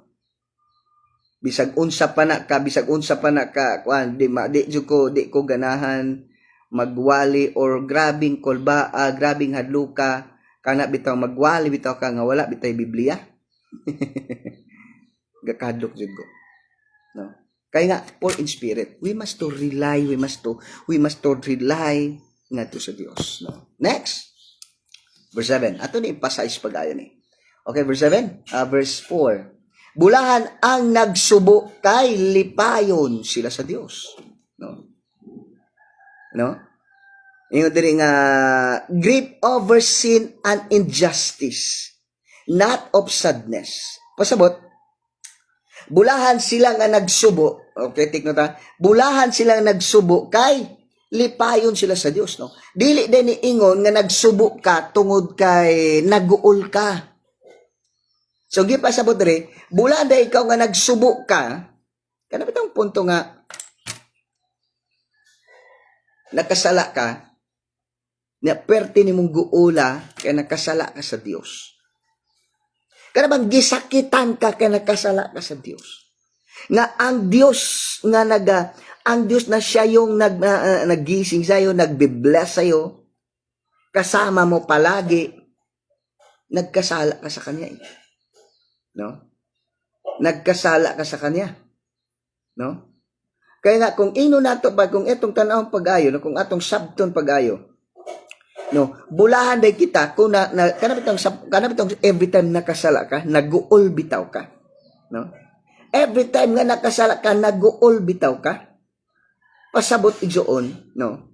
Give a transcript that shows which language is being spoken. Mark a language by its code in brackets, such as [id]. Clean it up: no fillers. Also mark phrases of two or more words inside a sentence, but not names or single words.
[ceb] Bisag unsa pa na ka, di ko ganahan magwali or grabing kolba, grabing hadluka, kana bitaw magwali bitaw ka nga wala bitay Biblia. Gakadlok jud ko. No? Kaya nga, [en] for in spirit, we must to rely [ceb] nga to sa Dios. [en] No? Next, verse 7. [ceb] Ato ni emphasize pag-ayo ni. [en] Okay, verse 7. Verse 4. [ceb] Bulahan ang nagsubo kay lipayon sila sa Dios. [en] No? No? [ceb] Ingon diri nga [en] grieve over sin and injustice, not of sadness. [ceb] Pasabot, bulahan sila nga nagsubo. [en] Okay, take note ha. [ceb] Bulahan sila nga nagsubo kay lipayon sila sa Dios, no? Dili din ni ingon nga nagsubo ka tungod kay naguol ka. So gipasabot diri, bulahan da ikaw nga nagsubo ka, kana bitong punto nga nakasala ka, na perti nimong guula kay nakasala ka sa Dios. Kana bang gisakitan ka kay nakasala ka sa Dios. [tl] Nga ang Dios nga ang Dios na siya yung naggising sa'yo, nagbe-bless sa'yo, kasama mo palagi, nagkasala ka sa Kanya. [ceb] No? Nagkasala ka sa Kanya. No? Kaya nga, kung ino nato pa, kung itong tanawang pag-ayo, no? Kung atong sabton pag-ayo, no? Bulahan day kita, kung kanabitong [en] every time [ceb] nakasala ka, naguol bitaw ka. No? [en] Every time [ceb] nga nakasala ka, naguol bitaw ka. Pasabot igsoon, no?